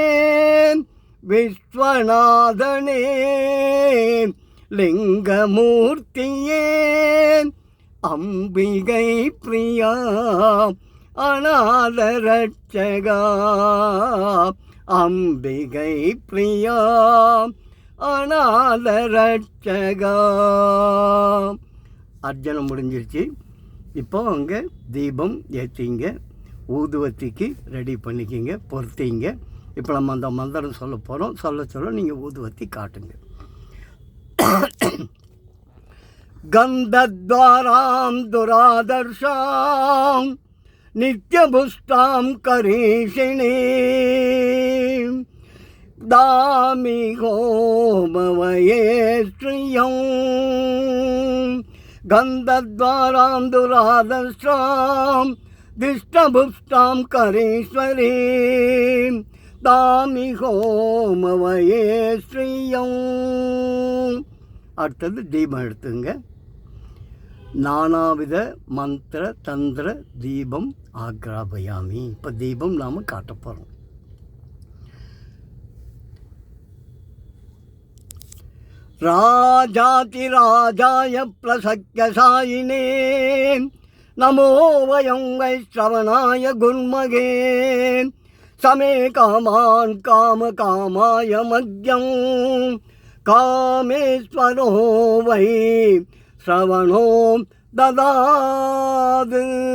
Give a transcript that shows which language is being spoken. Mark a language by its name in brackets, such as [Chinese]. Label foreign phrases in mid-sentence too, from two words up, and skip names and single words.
[Tamil] விஸ்வநாதனே லிங்கமூர்த்தியே அம்பிகை பிரியாம் அநாதரட்சகாம் அம்பிகை பிரியாம் அநாதரட்சகாம். அர்ச்சனை முடிஞ்சிருச்சு. இப்போ அங்கே தீபம் ஏற்றிங்க, ஊதுவத்திக்கு ரெடி பண்ணிக்கிங்க, பொறுத்திங்க. இப்போ நம்ம அந்த மந்திரம் சொல்ல போகிறோம். சொல்ல நீங்கள் ஊதுவத்தி காட்டுங்க. [Sanskrit] गन्धद्वारां दुरादर्शां नित्यपुष्टां करीषिणीं दामिहो भवये श्रियं गन्धद्वारां दुरादर्शां दिष्टपुष्टां करीश्वरीं दामिहो भवये श्रियं. [Tamil] அடுத்தது தீபம் எடுத்துங்க. [Sanskrit] नानाविध मन्त्र तन्त्र दीपं आघ्रापयामि. [Tamil] இப்போ தீபம் நாம் காட்ட போகிறோம். [Sanskrit] राजाधि राजाय प्रसह्य साहिने नमो वयं वैश्रवणाय कुर्महे स मे कामान् काम कामाय मह्यं कामेश्वरो वै श्रवणो ददातु.